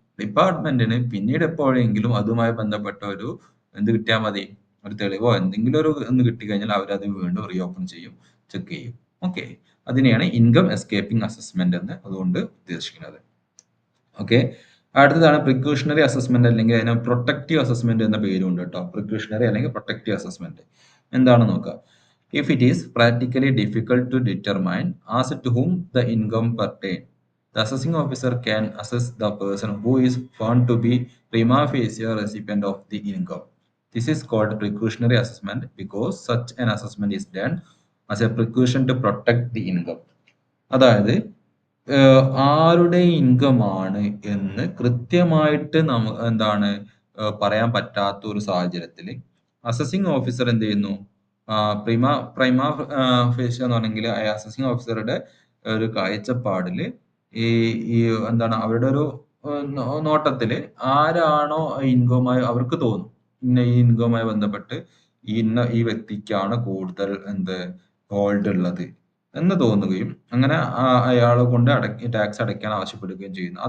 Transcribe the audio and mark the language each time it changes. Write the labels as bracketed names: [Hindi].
[Malayalam] ഡിപ്പാർട്ട്മെന്റിന് പിന്നീട് എപ്പോഴെങ്കിലും അതുമായി ബന്ധപ്പെട്ട ഒരു എന്ത് കിട്ടിയാൽ മതി, ഒരു തെളിവോ എന്തെങ്കിലും ഒരു ഒന്ന് കിട്ടിക്കഴിഞ്ഞാൽ അവരത് വീണ്ടും റീഓപ്പൺ ചെയ്യും, ചെക്ക് ചെയ്യും. ഓക്കെ, അതിനെയാണ് ഇൻകം എസ്കേപ്പിംഗ് അസസ്മെന്റ് എന്ന് അതുകൊണ്ട് ഉദ്ദേശിക്കുന്നത്. ഓക്കെ, അടുത്തതാണ് പ്രിക്യൂഷണറി അസസ്മെന്റ്, അല്ലെങ്കിൽ അതിന് പ്രൊട്ടക്റ്റീവ് അസസ്മെന്റ് എന്ന പേരുണ്ട് കേട്ടോ. പ്രിക്യൂഷണറി അല്ലെങ്കിൽ പ്രൊട്ടക്റ്റീവ് അസസ്മെന്റ് എന്താണെന്ന് നോക്കാം. [English] If it is practically difficult to determine as to whom the income pertain, The assessing officer can assess the person who is found to be prima facie a recipient of the income. This is called precautionary assessment because such an assessment is done as a precaution to protect the income. [Malayalam] അതായത് ആരുടെ income ആണ് എന്ന് കൃത്യമായിട്ട് എന്താണ് പറയാൻ പറ്റാത്ത ഒരു സാഹചര്യത്തിൽ അസസിങ് ഓഫീസർ എന്ത് ചെയ്യുന്നു? പ്രിമ പ്രൈമ ഫേഷ്യ എന്ന് പറഞ്ഞെങ്കിൽ അസസിങ് ഓഫീസറുടെ ഒരു കാഴ്ചപ്പാടിൽ ഈ ഈ എന്താണ് അവരുടെ ഒരു നോട്ടത്തില് ആരാണോ ഇൻകവുമായി അവർക്ക് തോന്നും ഇന്ന ഈ ഇൻകവുമായി ബന്ധപ്പെട്ട് ഈ വ്യക്തിക്കാണ് കൂടുതൽ ഹോൾഡ് ഉള്ളത് എന്ന് തോന്നുകയും അങ്ങനെ അയാളെ കൊണ്ട് ടാക്സ് അടയ്ക്കാൻ ആവശ്യപ്പെടുകയും ചെയ്യുന്നു.